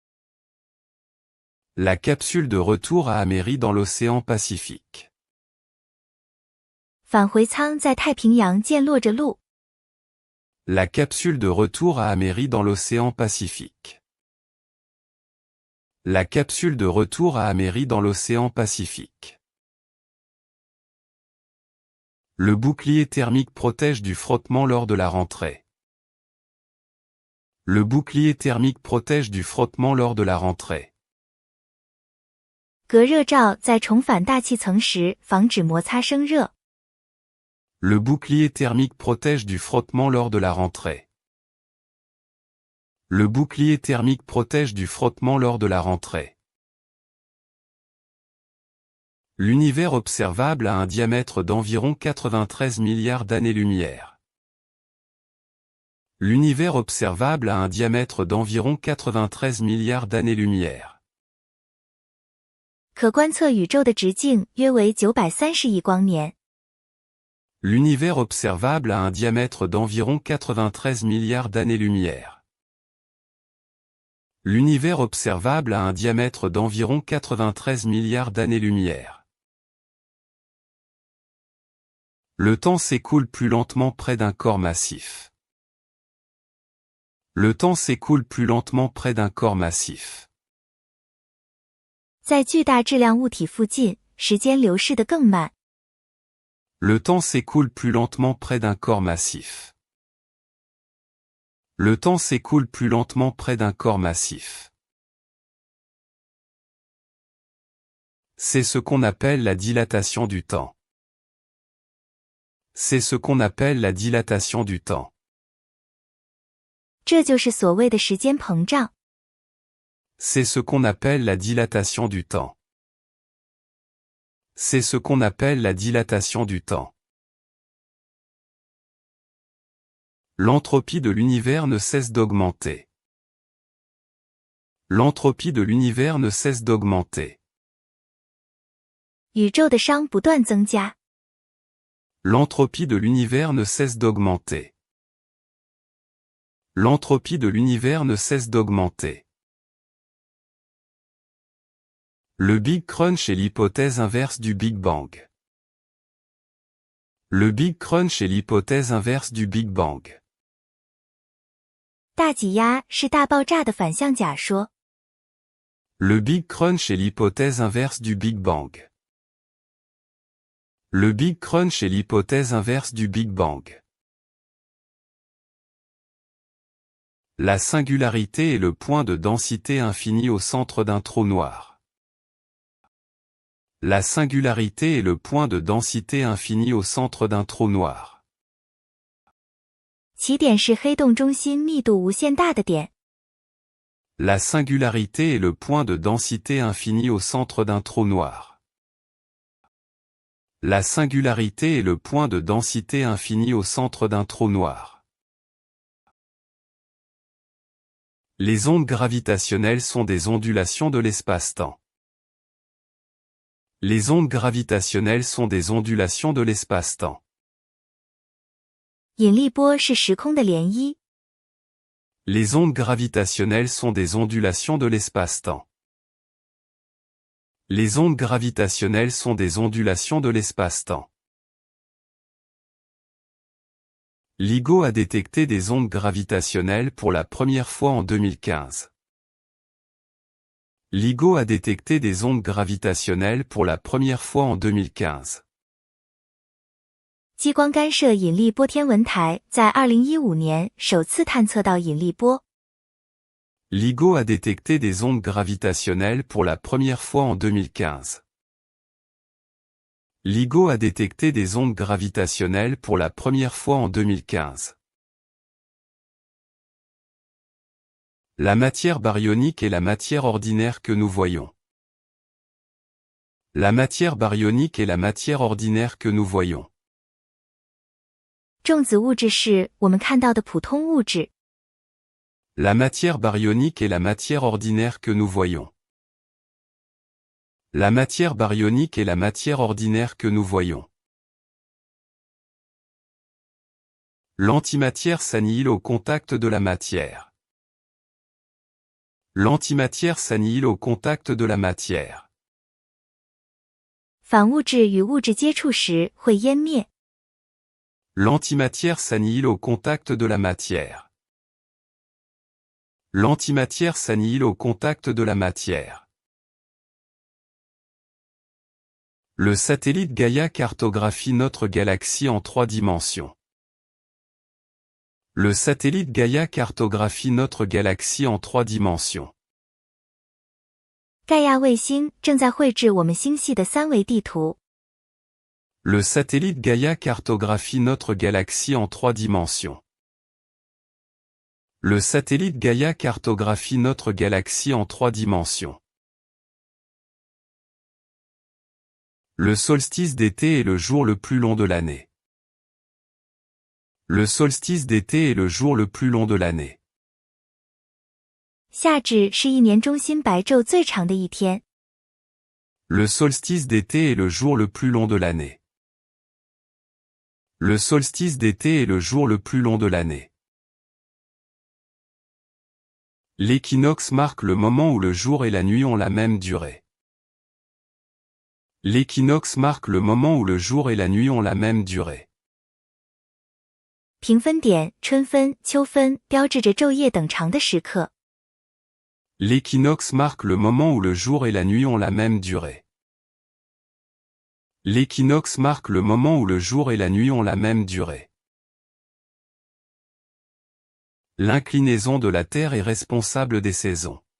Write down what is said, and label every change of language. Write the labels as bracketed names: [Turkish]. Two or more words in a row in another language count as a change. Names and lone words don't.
[French] La capsule de retour a améri dans l'océan Pacifique. [Chinese] 返回舱在太平洋见落着陆。 [French] La capsule de retour a améri dans l'océan Pacifique. La capsule de retour a améri dans l'océan Pacifique. Le bouclier thermique protège du frottement lors de la rentrée. Le bouclier thermique protège du frottement lors de la rentrée. [Chinese] 隔热罩在重返大气层时防止摩擦生热。 [French] Le bouclier thermique protège du frottement lors de la rentrée. Le bouclier thermique protège du frottement lors de la rentrée. L'univers observable a un diamètre d'environ 93 milliards d'années-lumière. L'univers observable a un diamètre d'environ 93 milliards d'années-lumière. [Chinese] 可观测宇宙的直径约为930亿光年。 [French] L'univers observable a un diamètre d'environ 93 milliards d'années-lumière. L'univers observable a un diamètre d'environ 93 milliards d'années-lumière. Le temps s'écoule plus lentement près d'un corps massif. Le temps s'écoule plus lentement près d'un corps massif. [Chinese] 在巨大质量物体附近，时间流逝得更慢。 [French] Le temps s'écoule plus lentement près d'un corps massif. Le temps s'écoule plus lentement près d'un corps massif. C'est ce qu'on appelle la dilatation du temps. C'est ce qu'on appelle la dilatation du temps. [Chinese] 这就是所谓的时间膨胀。 [French] C'est ce qu'on appelle la dilatation du temps. C'est ce qu'on appelle la dilatation du temps. L'entropie de l'univers ne cesse d'augmenter. L'entropie de l'univers ne cesse d'augmenter. [Chinese] 宇宙的熵不断增加。 [French] L'entropie de l'univers ne cesse d'augmenter. L'entropie de l'univers ne cesse d'augmenter. Le Big Crunch est l'hypothèse inverse du Big Bang. Le Big Crunch est l'hypothèse inverse du Big Bang. [Chinese] 大挤压是大爆炸的反向假说。 [French] Le Big Crunch est l'hypothèse inverse du Big Bang. Le Big Crunch est l'hypothèse inverse du Big Bang. La singularité est le point de densité infini au centre d'un trou noir. La singularité est le point de densité infini au centre d'un trou noir. [Chinese] 起点是黑洞中心密度无限大的点。 [French] La singularité est le point de densité infini au centre d'un trou noir. La singularité est le point de densité infini au centre d'un trou noir. Les ondes gravitationnelles sont des ondulations de l'espace-temps. Les ondes gravitationnelles sont des ondulations de l'espace-temps. [Chinese] 引力波是时空的涟漪。 [French] Les ondes gravitationnelles sont des ondulations de l'espace-temps. Les ondes gravitationnelles sont des ondulations de l'espace-temps. LIGO a détecté des ondes gravitationnelles pour la première fois en 2015. LIGO a détecté des ondes gravitationnelles pour la première fois en 2015. [Chinese] 激光干涉引力波天文台在2015年首次探测到引力波。 [French] LIGO a détecté des ondes gravitationnelles pour la première fois en 2015. LIGO a détecté des ondes gravitationnelles pour la première fois en 2015. La matière baryonique est la matière ordinaire que nous voyons. La matière baryonique est la matière ordinaire que nous voyons. [Chinese] 重子物质是我们看到的普通物质。 [French] La matière baryonique est la matière ordinaire que nous voyons. La matière baryonique est la matière ordinaire que nous voyons. L'antimatière s'annihile au contact de la matière. L'antimatière s'annihile au contact de la matière. [Chinese] 反物质与物质接触时会湮灭。 [French] L'antimatière s'annihile au contact de la matière. L'antimatière s'annihile au contact de la matière. Le satellite Gaïa cartographie notre galaxie en 3 dimensions. Le satellite Gaïa cartographie notre galaxie en 3 dimensions. [Chinese] 盖亚卫星正在绘制我们星系的3维地图。 [French] Le satellite Gaïa cartographie notre galaxie en 3 dimensions. Le satellite Gaïa cartographie notre galaxie en 3 dimensions. Le solstice d'été est le jour le plus long de l'année. Le solstice d'été est le jour le plus long de l'année. [Chinese] 夏至是一年中心白昼最长的一天。 [French] Le solstice d'été est le jour le plus long de l'année. Le solstice d'été est le jour le plus long de l'année. L'équinoxe marque le moment où le jour et la nuit ont la même durée. L'équinoxe marque le moment où le jour et la nuit ont la même durée. [Chinese] 平分点、春分、秋分标志着昼夜等长的时刻。 [French] L'équinoxe marque le moment où le jour et la nuit ont la même durée. L'équinoxe marque le moment où le jour et la nuit ont la même durée. L'inclinaison de la Terre est responsable des saisons.